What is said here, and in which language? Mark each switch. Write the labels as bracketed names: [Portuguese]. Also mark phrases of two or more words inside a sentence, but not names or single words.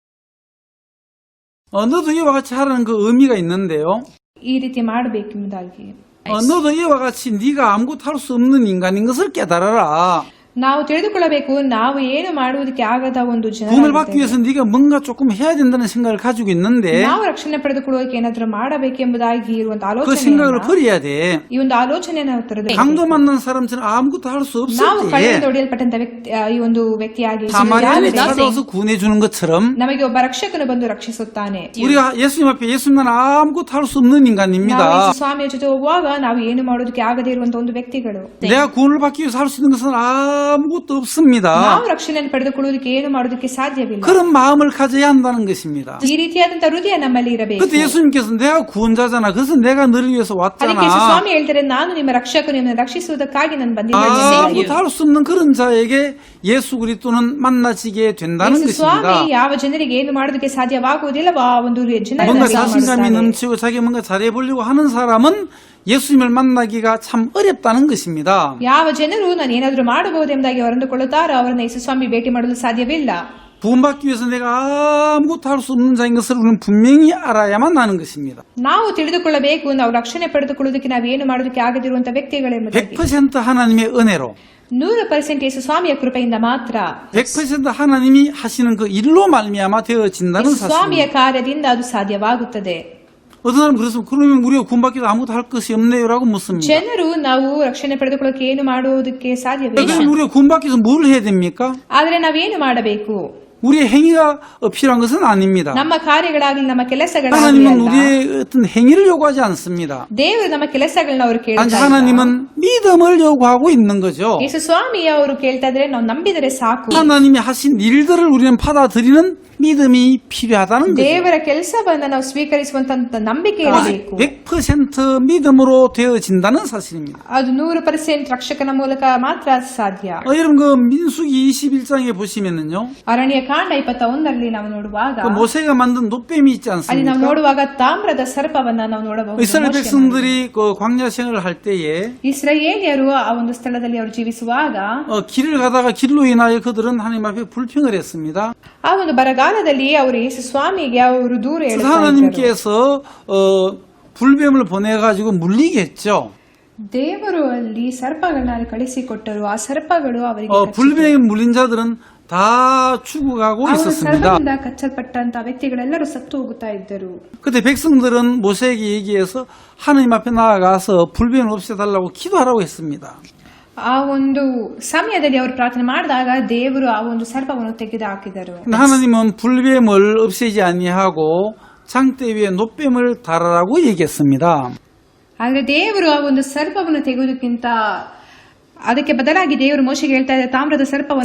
[Korean] 너도 이와 같이 하라는 그 의미가 있는데요. [Kannada] ಈ ರೀತಿ ಮಾಡಬೇಕೆಂಬುದಾಗಿ. [Korean] 너도 이와 같이 네가 아무것도 할 수 없는 인간인 것을 깨달아라. [Kannada] ನಾವು ತಿಳಿದುಕೊಳ್ಳಬೇಕು, ನಾವು ಏನು ಮಾಡುವುದಕ್ಕೆ ಆಗದ ಒಂದು [Korean] 구원을 받기 [Kannada] ಜನ. [Korean] 위해서 네가 뭔가 조금 해야 된다는 생각을 가지고 있는데 [Kannada] ನಾವು ರಕ್ಷಣೆ ಪಡೆದುಕೊಳ್ಳುವುದಕ್ಕೆ ಏನಾದರೂ ಮಾಡಬೇಕೆಂಬುದಾಗಿ ಇರುವಂತಹ [Korean] 그 생각을 [Kannada] ಆಲೋಚನೆ, [Korean] 버려야 돼. [Kannada] ಈ ಒಂದು ಆಲೋಚನೆಯನ್ನು ತೊರೆದು [Korean] 강도 만난 사람처럼 아무것도 할 수 [Kannada] ನಾವು [Korean] 없을 [Kannada] ಕಳೆದು [Korean] 때 [Kannada] ಹೊಡೆಯಲ್ಪಟ್ಟಂತ ಈ ಒಂದು ವ್ಯಕ್ತಿಯಾಗಿ [Korean] 사마리아인이 찾아와서 구원해 주는 것처럼 [Kannada] ನಮಗೆ ಒಬ್ಬ ರಕ್ಷಕನು ಬಂದು ರಕ್ಷಿಸುತ್ತಾನೆ. [Korean] 우리가 예수님 앞에 예수님 나는 아무것도 할 수 없는 [Kannada] ನಾವು [Korean] 인간입니다. [Kannada] ಯೇಸು ಸ್ವಾಮಿಯ ಜೊತೆ ಹೋಗುವಾಗ ನಾವು ಏನು ಮಾಡೋದಕ್ಕೆ ಆಗದೇ ಇರುವಂತಹ ಒಂದು ವ್ಯಕ್ತಿಗಳು. [Korean] 내가 구원을 받기 위해서 할 수 있는 것은 아무것도 없습니다. [Kannada] ನಾವು ರಕ್ಷಣೆಯನ್ನು ಪಡೆದುಕೊಳ್ಳುವುದಕ್ಕೆ ಏನು ಮಾಡೋದಕ್ಕೆ ಸಾಧ್ಯವಿಲ್ಲ. [Korean] 그런 마음을 가져야 한다는 것입니다. [Kannada] ಈ ರೀತಿಯಾದಂತಹ ಹೃದಯ ನಮ್ಮಲ್ಲಿ ಇರಬೇಕು. [Korean] 그때 예수님께서 내가 구원자잖아. 그래서 내가 너를 위해서 [Kannada] ಅದಕ್ಕೆ ಯೇಸು [Korean] 왔잖아. [Kannada] ಸ್ವಾಮಿ ಹೇಳ್ತಾರೆ, ನಾನು ನಿಮ್ಮ ರಕ್ಷಕನು, ನಿಮ್ಮನ್ನು ರಕ್ಷಿಸುವುದಕ್ಕಾಗಿ ನಾನು ಬಂದಿದ್ದೇನೆ. [Korean] 아무것도 할 수 없는 그런 자에게 예수 그리스도는 만나지게 된다는 [Kannada] ಯೇಸು ಸ್ವಾಮಿ [Korean] 것입니다. [Kannada] ಯಾವ ಜನರಿಗೆ ಏನು ಮಾಡೋದಕ್ಕೆ ಸಾಧ್ಯವಾಗುವುದಿಲ್ಲವೋ ಆ ಒಂದು [Korean] 뭔가 [Kannada] ಜನರನ್ನು [Korean] 자신감이 [Kannada] ಮಾಡುತ್ತಾನೆ. [Korean] 넘치고 자기 뭔가 잘해보려고 하는 사람은 예수님을 만나기가 참 어렵다는 것입니다. [Kannada] ಯಾವ ಜನರು ನಾನು ಏನಾದರೂ ಮಾಡಬಹುದೆಂಬುದಾಗಿ ಅವರು ಅಂದುಕೊಳ್ಳುತ್ತಾರೋ ಅವರನ್ನು ಯೇಸು ಸ್ವಾಮಿ ಭೇಟಿ ಮಾಡಲು ಸಾಧ್ಯವಿಲ್ಲ. [Korean] 구원받기 위해서 내가 아무것도 할 수 없는 자인 것을 우리는 분명히 알아야만 하는 것입니다. [Kannada] ನಾವು ತಿಳಿದುಕೊಳ್ಳಬೇಕು, ನಾವು ರಕ್ಷಣೆ ಪಡೆದುಕೊಳ್ಳುವುದಕ್ಕೆ ನಾವು ಏನು ಮಾಡೋದಕ್ಕೆ ಆಗದಿರುವಂತಹ ವ್ಯಕ್ತಿಗಳೆಂಬುದಾಗಿ. [Korean] 100% 하나님의 은혜로 [Kannada] 100% ಯೇಸು ಸ್ವಾಮಿಯ ಕೃಪೆಯಿಂದ ಮಾತ್ರ, [Korean] 100% 하나님이 하시는 그 일로 말미암아 되어진다는 [Kannada] ಯೇಸು ಸ್ವಾಮಿಯ [Korean] 사실입니다. [Kannada] ಕಾರ್ಯದಿಂದ ಅದು ಸಾಧ್ಯವಾಗುತ್ತದೆ. [Korean] 어떤 사람은 그러면 우리가 구원받기 위해서 아무것도 할 것이 없네요라고 묻습니다. [Kannada] ಜನರು ನಾವು ರಕ್ಷಣೆ ಪಡೆದುಕೊಳ್ಳಕ್ಕೆ ಏನು ಮಾಡುವುದಕ್ಕೆ ಸಾಧ್ಯವಿಲ್ಲ. [Korean] 그럼 우리가 구원받기 위해서 뭘 해야 됩니까? [Kannada] ಆದ್ರೆ ನಾವೇನು ಮಾಡಬೇಕು? [Korean] 우리의 행위가 필요한 것은 아닙니다. [Kannada] ನಮ್ಮ ಕಾರ್ಯಗಳಾಗಲಿ ನಮ್ಮ ಕೆಲಸಗಳಾಗಲಿ [Korean] 하나님은 [Kannada] ಅಲ್ಲ. [Korean] 우리의 어떤 행위를 요구하지 않습니다. [Kannada] ದೇವರು ನಮ್ಮ ಕೆಲಸಗಳನ್ನ ಅವರು [Korean] 단지 [Kannada] ಕೇಳ್ತಾ ಇಲ್ಲ. [Korean] 하나님은 믿음을 요구하고 있는 거죠. [Kannada] ಯೇಸು ಸ್ವಾಮಿ ಅವರು ಕೇಳ್ತಾ ಇದ್ರೆ ನಾವು ನಂಬಿದರೆ ಸಾಕು. [Korean] 하나님이 하신 일들을 우리는 받아들이는 믿음이 필요하다는 거죠. [Kannada] ದೇವರ ಕೆಲಸವನ್ನ ನಾವು ಸ್ವೀಕರಿಸುವಂತ ನಂಬಿಕೆ ಇರಬೇಕು. [Korean] 100% 믿음으로 되어진다는 사실입니다. [Kannada] ಅದು 100% ರಕ್ಷಕನ ಮೂಲಕ ಮಾತ್ರ ಸಾಧ್ಯ. [Korean] 여러분 그 민수기 21장에 보시면은요. [Kannada] ಅರಣ್ಯಕಾಂಡ 21ರಲ್ಲಿ ನಾವು ನೋಡುವಾಗ [Korean] 그 모세가 만든 노뱀이 있지 [Kannada] ಅಲ್ಲಿ ನಾವು [Korean] 않습니까? [Kannada] ನೋಡುವಾಗ ತಾಮ್ರದ ಸರ್ಪವನ್ನ ನಾವು ನೋಡಬಹುದು. [Korean] 이스라엘 백성들이 그 광야 생활을 할 때에 [Kannada] ಇಸ್ರಾಯೇಲಿಯರು ಆ ಒಂದು ಸ್ಥಳದಲ್ಲಿ ಅವರು ಜೀವಿಸುವಾಗ [Korean] 길을 가다가 길로 인하여 그들은 하나님 앞에 불평을 했습니다. [Kannada] ಆ ಒಂದು ಬರಗಾಲದಲ್ಲಿ ಅವರು ಯೇಸು ಸ್ವಾಮಿಗೆ ಅವರು ದೂರ [Korean] 그래서 [Kannada] ಹೇಳ್ತಾ ಇದ್ದರು. [Korean] 하나님께서 불뱀을 보내가지고 물리게 했죠. [Kannada] ದೇವರು ಅಲ್ಲಿ ಸರ್ಪಗಳನ್ನ ಕಳಿಸಿಕೊಟ್ಟರು. ಆ ಸರ್ಪಗಳು ಅವರಿಗೆ [Korean] 불뱀에 물린 자들은 다 죽어가고 [Kannada] ಅವರು [Korean] 있었습니다. [Kannada] ಸರ್ಪದಿಂದ ಕಚ್ಚಲ್ಪಟ್ಟಂತ ವ್ಯಕ್ತಿಗಳೆಲ್ಲರೂ ಸತ್ತು ಹೋಗುತ್ತಾ ಇದ್ದರು. [Korean] 그때 백성들은 모세에게 얘기해서 하나님 앞에 나아가서 불뱀을 없애달라고 기도하라고 했습니다. [Kannada] ಆ ಒಂದು ಸಮಯದಲ್ಲಿ ಅವರು ಪ್ರಾರ್ಥನೆ ಮಾಡಿದಾಗ ದೇವರು ಆ ಒಂದು ಸರ್ಪವನ್ನು ತೆಗೆದು ಹಾಕಿದರು. [Korean] 근데 하나님은 불뱀을 없애지 아니하고 장대 위에 노뱀을 달아라고 얘기했습니다. [Kannada] ಆದ್ರೆ ದೇವರು ಆ ಒಂದು ಸರ್ಪವನ್ನು ತೆಗೆಯುವುದಕ್ಕಿಂತ ಅದಕ್ಕೆ ಬದಲಾಗಿ ದೇವರು ಮೋಶೆಗೆ ಹೇಳ್ತಾ ಇದ್ದಾರೆ ತಾಮ್ರದ ಸರ್ಪವನ್ನು